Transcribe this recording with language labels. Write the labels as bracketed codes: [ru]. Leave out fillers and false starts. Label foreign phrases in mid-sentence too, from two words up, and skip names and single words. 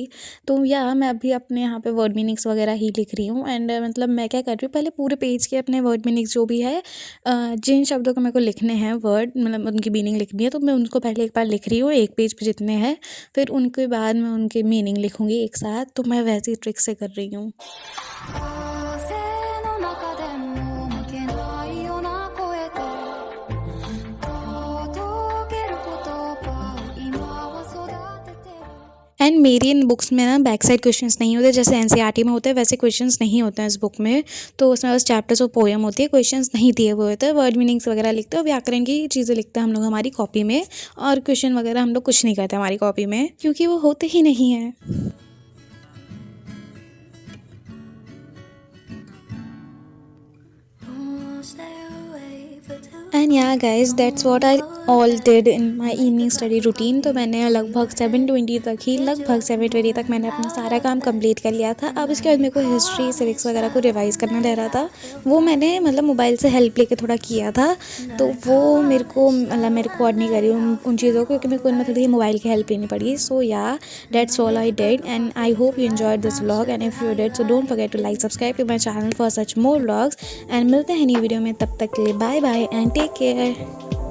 [hi] तो या मैं अभी अपने यहाँ पे [en] word meanings [hi] वगैरह ही लिख रही हूँ। एंड मतलब मैं क्या कर रही हूँ, पहले पूरे पेज के अपने [en] word meanings [hi] जो भी है, जिन शब्दों को मेरे को लिखने हैं वर्ड मतलब उनकी मीनिंग लिखनी है, तो मैं उनको पहले एक बार लिख रही हूँ एक पेज पे जितने हैं, फिर उनके बाद मैं उनके मीनिंग लिखूँगी एक साथ। तो मैं वैसी ट्रिक से कर रही हूँ। [ja] 風の中でも負けないような声と届ける言葉を今は育ててる [hi] एंड मेरी इन बुक्स में ना [en] back side questions [hi] नहीं होते, जैसे एनसीईआरटी में होते हैं वैसे क्वेश्चंस नहीं होते हैं इस बुक में। तो उसमें बस चैप्टर्स और पोएम होती है, क्वेश्चंस नहीं दिए हुए होते हैं। [en] word meanings [hi] वगैरह लिखते हैं और व्याकरण की चीज़ें लिखते हैं हम लोग हमारी कॉपी में, और क्वेश्चन वगैरह हम लोग कुछ नहीं करते हमारी कॉपी में, क्योंकि वो होते ही नहीं हैं। [en] Don't stay away for too And ya guys that's what I all did in my evening study routine. [hi] तो मैंने लगभग 7:20 तक ही लगभग 7:20 तक मैंने अपना सारा काम कंप्लीट कर लिया था। अब इसके बाद मेरे को [en] history civics [hi] वगैरह को रिवाइज करना रह रहा था, वो मैंने मतलब मोबाइल से हेल्प लेके थोड़ा किया था। तो वो मेरे को मतलब मैं रिकॉर्ड नहीं करी उन चीज़ों को, क्योंकि मेरे को उनमें थोड़ी मोबाइल की हेल्प लेनी पड़ी। [en] So ya that's all I did and I hope you enjoyed this vlog. And if you did so don't forget to like subscribe to my channel for such more vlogs. [hi] एंड मिलते हैं नई वीडियो में, तब तक के लिए [en] bye bye and take care.